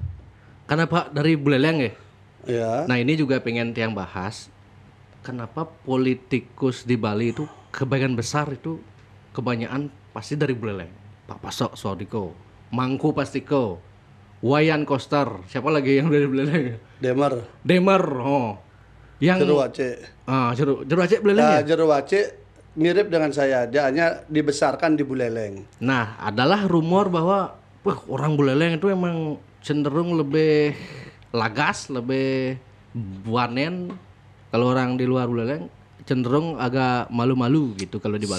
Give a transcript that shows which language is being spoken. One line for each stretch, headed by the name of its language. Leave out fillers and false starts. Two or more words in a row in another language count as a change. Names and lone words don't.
Indonesian: Karena Pak dari Buleleng ya. Ya. Nah ini juga pengen tiang bahas. Kenapa politikus di Bali itu kebanyakan besar itu kebanyakan pasti dari Buleleng. Pak Pasok Sodiko, Mangku Pastiko, Wayan Koster, siapa lagi yang dari Buleleng? Demer, oh. Yang Jero Aceh. Jero Aceh Buleleng ya? Jero Aceh mirip dengan saya, dia hanya dibesarkan di Buleleng. Nah, adalah rumor bahwa wah, orang Buleleng itu emang cenderung lebih lagas, lebih buanen. Kalau orang di luar Buleleng cenderung agak malu-malu gitu kalau di Bali.